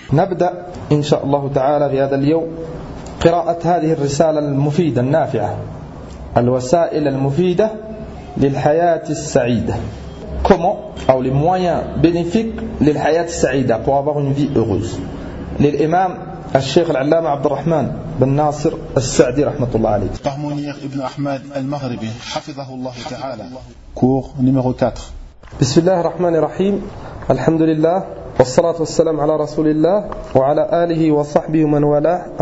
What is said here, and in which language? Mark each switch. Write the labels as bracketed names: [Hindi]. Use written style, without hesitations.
[Arabic] نبدأ إن شاء الله تعالى في هذا اليوم قراءة هذه الرسالة المفيدة النافعة، الوسائل المفيدة للحياة السعيدة. [French] Comment أو les moyens bénéfiques [Arabic] للحياة السعيدة [French] pour avoir une vie heureuse. [Arabic] للإمام الشيخ العلامة عبد الرحمن بن ناصر السعدي رحمة الله عليه. طهمونيخ ابن أحمد المغربي حفظه الله تعالى. [French] Cours numéro 4. [Arabic] بسم الله الرحمن الرحيم. الحمد لله والصلاة والسلام على رسول الله وعلى آله وصحبه من والاه.